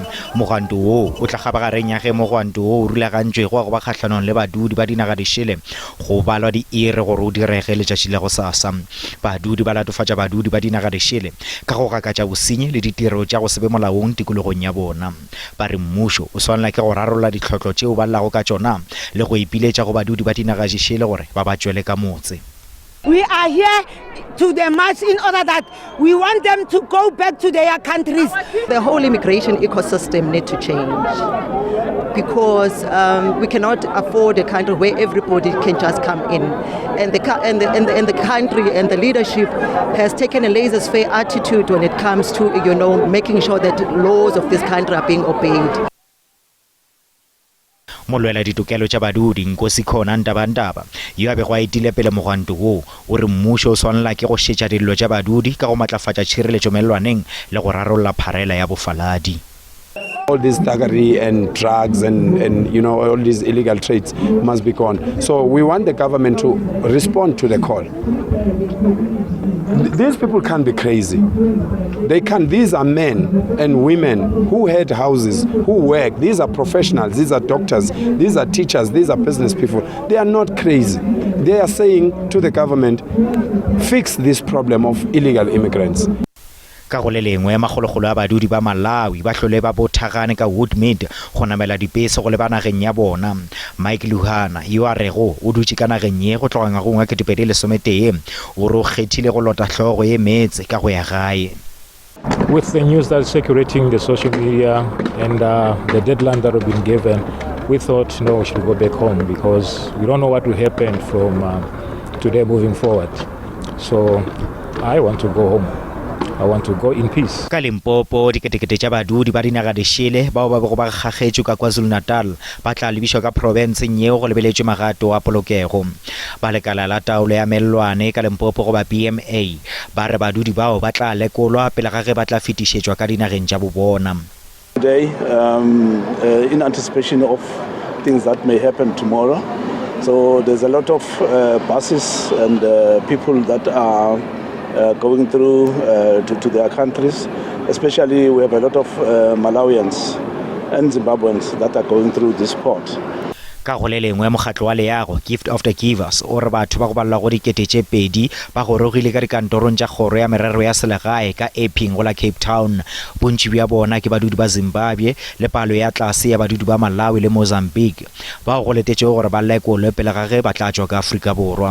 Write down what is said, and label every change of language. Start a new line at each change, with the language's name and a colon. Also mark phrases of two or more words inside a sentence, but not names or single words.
Northern Sotho: Mogwanto wo o tla gabagareng ya ge mogwanto wo o rulagantswego go ba kgatlhanong le badudi ba dinaga di šele go balwa diiri gore o direge letšatši le go sasa. Badudi ba latofatša badudi ba dinaga di šele ka go gakatša bosenyi le ditiro tša go sebe molaong tikologong ya bona. Ba re mmušo o swanela ke go rarolla ditlhotlho tšeo ba llago ka tšona le go ipiletša go badudi ba dinaga di šele gore ba ba tšwele ka motse.
English: We are here to the march in order that we want them to go back to their countries. The whole immigration ecosystem need to change because we cannot afford a country where everybody can just come in. And the country and the leadership has taken a laissez-faire attitude when it comes to, making sure that laws of this country are being obeyed.
Northern Sotho: Molwela ditokelo tša badudi Nkosi Khona Ndabandaba yo a bego a etile pele mogwanto wo o re mmušo o swanela ke go šetša dillo tša badudi ka go matlafatša tšhireletšo melelwaneng le go rarolla pharela ya bofaladi.
English: All this thuggery and drugs and all these illegal trades must be gone. So we want the government to respond to the call. These people can't be crazy. They can't. These are men and women who had houses, who work. These are professionals. These are doctors. These are teachers. These are business people. They are not crazy. They are saying to the government, fix this problem of illegal immigrants.
Northern Sotho: ka go le lengwe magologolo a badudi ba Malawi ba hlole ba bothagane ka Woodmead go namela dipese go le ba nageng ya bona. Mike Luhana yo a rego o dutse ka nageng ye go tloga ngwageng wa 2011 o ro kgethile go lota tlhogo ye metse ka go ya gae.
English: With the news that's circulating the social media and the deadline that have been given, we thought no, we should go back home because we don't know what will happen from today moving forward. So I want to go home. I want to go in peace.
Northern Sotho: Ka Limpopo diketekete tša badudi ba dinaga di šele bao ba bego ba gaggetšwe ka KwaZulu-Natal ba tla lebišwa ka provinseng yeo go lebeletšwe magato a polokego. Ba lekala la taolo ya mellwane ka Limpopo go ba BMA ba re badudi bao ba tla lekolwa pele ga ge ba tla fetišetšwa ka dinageng tša bobona.
English: Today, in anticipation of things that may happen tomorrow, so there's a lot of buses and people that are going through to their countries. Especially we have a lot of Malawians and Zimbabweans that are going through this port.
Northern Sotho: Ka go le lengwe mogatlo wa leago Gift of the Givers o re batho ba go balla go dikete tše pedi ba go rogile ka dikantorong tša kgoro ya merero ya selegae ka Epping go la Cape Town. Bontši bja bona ke badudi ba Zimbabwe le palo ya tlase ya badudi ba Malawi le Mozambique ba go letetše gore ba lekolwe pele ga ge ba tla tšwa ka Afrika Borwa.